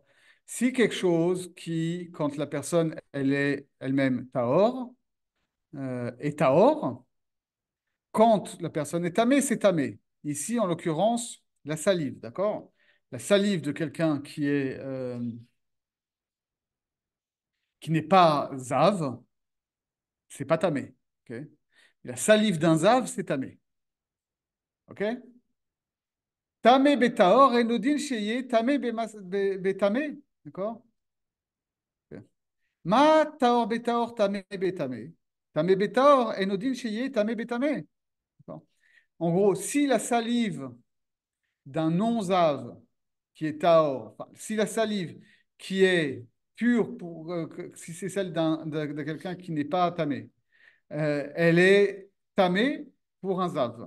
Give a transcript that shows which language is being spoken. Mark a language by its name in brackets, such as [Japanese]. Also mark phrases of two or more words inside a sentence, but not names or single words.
[French] Si quelque chose qui, quand la personne elle est elle-même Taor, est Taor, quand la personne est tamée, c'est tamé. Ici, en l'occurrence, la salive, d'accord? La salive de quelqu'un qui n'est pas zave, c'est pas tamé. Ok. La salive d'un zave, c'est tamé. Ok? [Hebrew] טמא בטהור אינו דין שיהא טמא בטמא. [French] D'accord? Ok. [Hebrew] מה טהור בטהור טמא בטמא. טמא בטהור אינו דין שיהא טמא בטמא. [French] D'accord. En gros, si la salive d'un non-zave qui est taor, enfin, si la salive qui est pure, si c'est celle de quelqu'un qui n'est pas tamé, elle est tamée pour un zave.